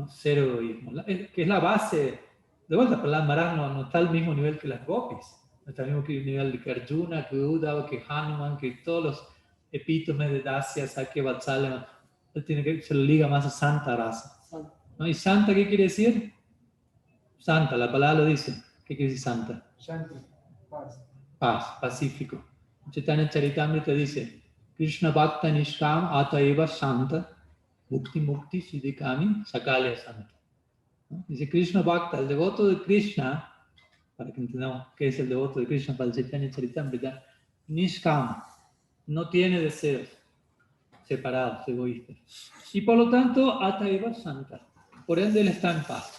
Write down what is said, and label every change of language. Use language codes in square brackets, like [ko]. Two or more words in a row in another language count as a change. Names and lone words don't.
[es] Cero egoísmo, que es la base. De vuelta, Prahlad Maharaj no está al mismo nivel que las gopis, no está al mismo nivel que Arjuna, que Uddhava, que Hanuman, que todos los epítomes de Dasya, Sakya, Vatsalya. Él se lo liga más a Santa Rasa, ¿no? ¿Y Santa qué quiere decir? Santa, la palabra lo dice. ¿Qué quiere decir Santa? Shanti, paz. Paz, pacífico. Chaitanya Charitamrita dice, [bn] কৃষ্ণ ভক্ত নিষ্কাম অতএব শান্ত ভুক্তি মুক্তি সিদ্ধিকামী সকলে শান্ত. ¿No? [es] Dice Krishna Bhakta, el devoto de Krishna, para que entendamos qué es el devoto de Krishna para el Chaitanya Charitamrita, Nishkama, no tiene deseos separados, egoístas. Y por lo tanto, [bn] অতএব শান্ত. [es] Por ende, él está en paz.